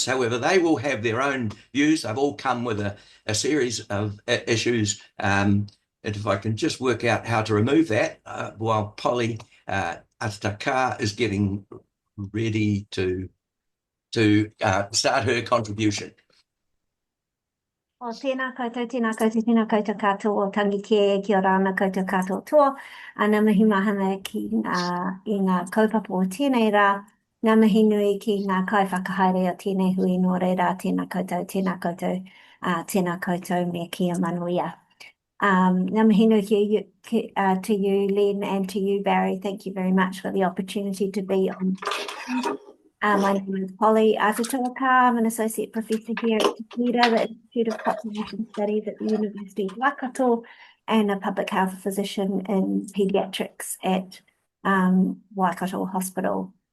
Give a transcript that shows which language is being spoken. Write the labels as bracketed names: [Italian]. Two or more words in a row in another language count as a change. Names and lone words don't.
[English] However, they will have their own views. They've all come with a series of issues. And if I can just work out how to remove that while Polly Atatoa is getting ready to start her contribution. [Māori] O tēnā koutou, tēnā koutou, tēnā koutou katoa o tangi ki ora ana koutou katoa toa. Ana mihi mahana i ngā kaupapa o tēnei rā. Ngā mihi nui ki ngā kaiwhakahaere o tēnei hui nō reira. Tēnā koutou, tēnā koutou me kia manuia. Ngā mihi nui [English] to you, Len, and to you, Barry. Thank you very much for the opportunity to be on. My name is Atatoa Carr. I'm an associate professor here at the Institute of Population Studies at the University of Waikato, and a public health physician in paediatrics at Waikato Hospital.